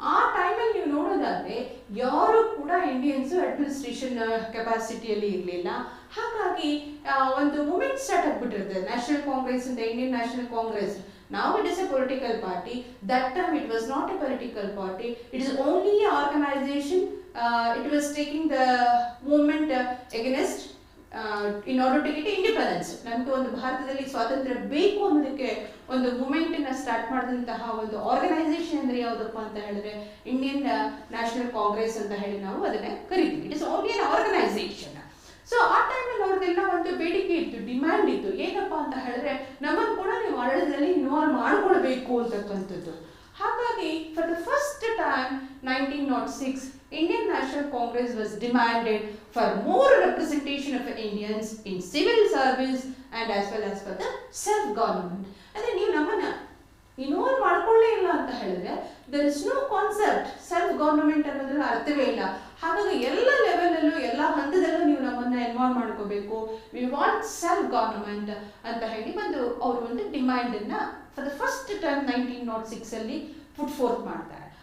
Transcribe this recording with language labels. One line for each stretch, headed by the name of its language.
Kannada: ಆ ಟೈಮಲ್ಲಿ ನೀವು ನೋಡೋದಾದ್ರೆ ಯಾರು ಕೂಡ ಇಂಡಿಯನ್ಸ್ ಅಡ್ಮಿನಿಸ್ಟ್ರೇಷನ್ ಕೆಪಾಸಿಟಿಯಲ್ಲಿ ಇರಲಿಲ್ಲ. ಹಾಗಾಗಿ ಒಂದು ಮೂವ್ಮೆಂಟ್ ಸ್ಟಾರ್ಟ್ ಆಗ್ಬಿಟ್ಟಿರುತ್ತೆ. ನ್ಯಾಷನಲ್ ಕಾಂಗ್ರೆಸ್ ಇಂದ Indian national Congress
English: Now it is a political party. That time it was not a political party. It is only an organization. It was taking the movement against in order to get independence.
Kannada: ನಮಗೆ ಒಂದು ಭಾರತದಲ್ಲಿ ಸ್ವಾತಂತ್ರ್ಯ ಬೇಕು ಅನ್ನೋದಕ್ಕೆ ಒಂದು movement ಅನ್ನ start ಮಾಡಿದಂತಹ ಒಂದು ಆರ್ಗನೈಸೇಷನ್ ಅಂದ್ರೆ ಯಾವುದಪ್ಪ ಅಂತ ಹೇಳಿದ್ರೆ ಇಂಡಿಯನ್ ನ್ಯಾಷನಲ್ ಕಾಂಗ್ರೆಸ್ ಅಂತ ಹೇಳಿ ನಾವು ಅದನ್ನ ಕರಿತೀವಿ.
English: It is only an organisation.
Kannada: So ಆ ಟೈಮಲ್ಲಿ ಅವ್ರದ್ದೆಲ್ಲ ಒಂದು ಬೇಡಿಕೆ ಇತ್ತು, ಡಿಮ್ಯಾಂಡ್ ಇತ್ತು. ಏನಪ್ಪಾ ಅಂತ ಹೇಳಿದ್ರೆ ನಮ್ಮನ್ನು ಕೂಡ ನೀವು ಆಡಳಿತದಲ್ಲಿ ಇನ್ವಾಲ್ವ್ ಮಾಡ್ಕೊಳ್ಬೇಕು ಅಂತಕ್ಕಂಥದ್ದು. ಹಾಗಾಗಿ
English: For the first time 1906 Indian National Congress was demanded for more representation of Indians in civil service and as well as for the self-government.
Kannada: ಅಂದರೆ ನೀವು ನಮ್ಮನ್ನ ಇನ್ವಾಲ್ವ್ ಮಾಡ್ಕೊಳ್ಳೇ ಇಲ್ಲ ಅಂತ ಹೇಳಿದ್ರೆ
English: there is no concept self government
Kannada: ಅನ್ನೋದ್ರಲ್ಲಿ ಅರ್ಥವೇ ಇಲ್ಲ. ಹಾಗಾಗಿ ಎಲ್ಲ ಲೆವೆಲಲ್ಲೂ ಎಲ್ಲ ಹಂತದಲ್ಲೂ ನೀವು ನಮ್ಮನ್ನ ಇನ್ವಾಲ್ವ್ ಮಾಡ್ಕೋಬೇಕು,
English: we want self government
Kannada: ಅಂತ ಹೇಳಿ ಅವರು ಒಂದು ಡಿಮ್ಯಾಂಡ್ ಅನ್ನ
English: for the first time
Kannada: 1906 ಅಲ್ಲಿ ಪುಟ್ ಫೋರ್ತ್ ಮಾಡ್ತಾರೆ.